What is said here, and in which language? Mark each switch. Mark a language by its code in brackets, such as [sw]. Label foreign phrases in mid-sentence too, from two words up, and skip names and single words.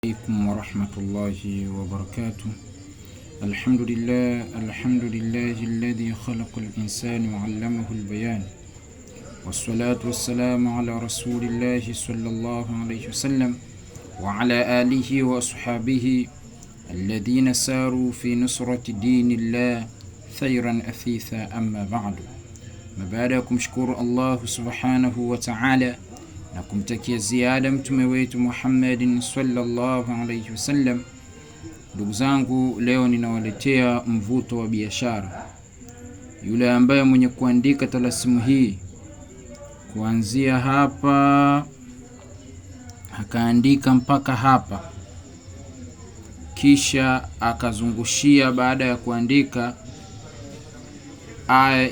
[ar] عليكم ورحمة الله وبركاته. الحمد لله الذي خلق الإنسان وعلمه البيان، والصلاة والسلام على رسول الله صلى الله عليه وسلم وعلى آله وأصحابه الذين ساروا في نصرة دين الله ثيرا أثيثا. أما بعد، مباركم شكر الله سبحانه وتعالى [sw] na kumtakia ziada mtume wetu [ar] Muhammadin صلى الله عليه وسلم. [sw] Ndugu zangu, leo ninawaletea mvuto wa biashara. Yule ambaye mwenye kuandika talasimu hii kuanzia hapa akaandika mpaka hapa, kisha akazungushia baada ya kuandika aya